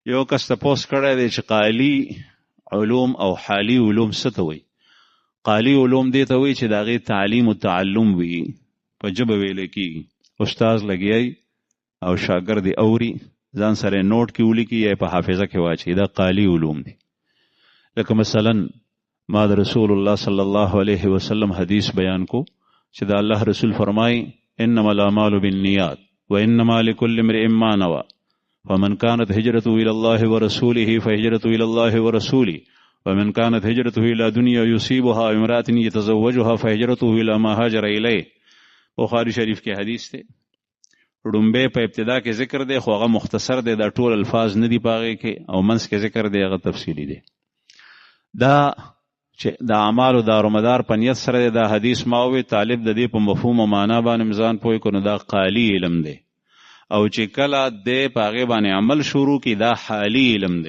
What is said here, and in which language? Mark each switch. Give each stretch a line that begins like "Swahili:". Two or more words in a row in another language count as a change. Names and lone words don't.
Pashto: یو کس تپوس کړی دی چې قالی علوم او حالی علوم څه ته وایي. قالی علوم دې ته وایي چې د هغې تعلیم و تعلم وي، په ژبه ویلی کېږي. استاز لګیای او شاګرد یې اوري، ځان سره نوٹ کې ولیکي یا په حافظه کې واچي. دا قالی علوم دي. لکه مثلا ما د
Arabic: رسول الله صلی الله علیه وسلم
Pashto: حدیث بیان کو چې د الله رسول فرمای
Arabic: انما الاعمال بالنیات وانما لكل امرئ ما نوى فمن كانت هجرته الى الله ورسوله فهجرته الى الله ورسوله ومن كانت هجرته الى دنيا يصيبها امرأة يتزوجها فهجرته الى ما هاجر اليه.
Pashto: بخاری شریف کې حدیث دی. ډومبه په ابتدا کې ذکر دی خو هغه مختصر دی، دا ټول الفاظ نه دی پاغه کې، او منځ کې ذکر دی هغه تفصیلی دی. دا چې د اعمالو دارومدار په نیت سره دا حدیث ماوي طالب د دې په مفهوم او معنا باندې ځان پوي کو نو دا قالی علم دی، او چې کله د پاغه باندې عمل شروع کی دا حالی علم دی.